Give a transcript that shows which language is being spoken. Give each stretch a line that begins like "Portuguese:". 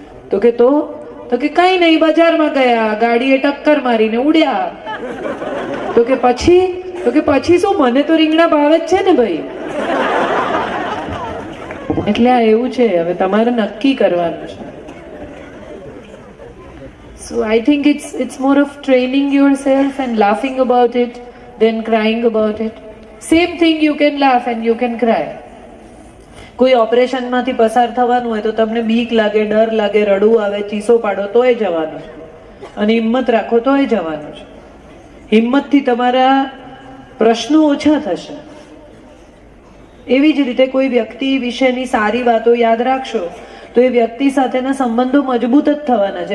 Gujarati: તો કે કઈ નહીં, બજારમાં ગયા, ગાડીએ ટક્કર મારીને ઉડ્યા. તો કે પછી શું, મને તો રીંગણા ભાવે જ છે ને ભાઈ. એટલે આ એવું છે, હવે તમારે નક્કી કરવાનું છે.
English: So I think it's more of training yourself and laughing about it than crying about it. Same thing, you can laugh and you can cry.
Gujarati: કોઈ ઓપરેશનમાંથી પસાર થવાનું હોય તો તમને બીક લાગે, ડર લાગે, રડવું આવે, ચીસો પાડો તોય જવાનું છે, અને હિંમત રાખો તોય જવાનું છે. હિંમતથી તમારા પ્રશ્નો ઓછા થશે. એવી જ રીતે કોઈ વ્યક્તિ વિશેની સારી વાતો યાદ રાખશો તો એ વ્યક્તિ સાથેના સંબંધો મજબૂત જ થવાના છે.